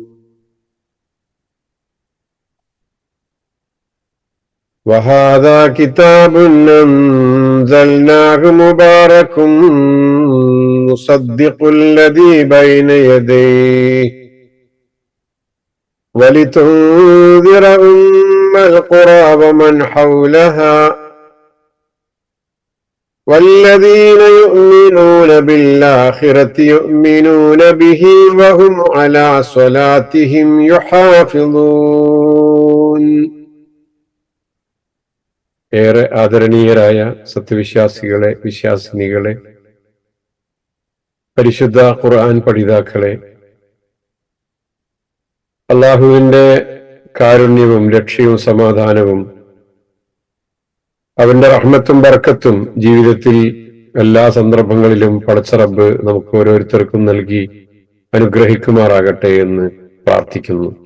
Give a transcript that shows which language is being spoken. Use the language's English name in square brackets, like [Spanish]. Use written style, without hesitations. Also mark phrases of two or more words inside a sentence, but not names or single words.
[Arabic] وهذا كتاب أنزلناه مبارك مصدق الذي بين يديه ولتنذر أم القرى ومن حولها والذين يؤمنون بالآخرة يؤمنون به وهم على صلاتهم يحافظون. [Malayalam] ഏറെ ആദരണീയരായ സത്യവിശ്വാസികളെ, വിശ്വാസിനികളെ, പരിശുദ്ധ ഖുർആൻ പഠിതാക്കളെ, അള്ളാഹുവിന്റെ കാരുണ്യവും രക്ഷയും സമാധാനവും അവന്റെ റഹ്മത്തും ബർക്കത്തും ജീവിതത്തിൽ എല്ലാ സന്ദർഭങ്ങളിലും പടച്ച റബ്ബ് നമുക്ക് ഓരോരുത്തർക്കും നൽകി അനുഗ്രഹിക്കുമാറാകട്ടെ എന്ന് പ്രാർത്ഥിക്കുന്നു.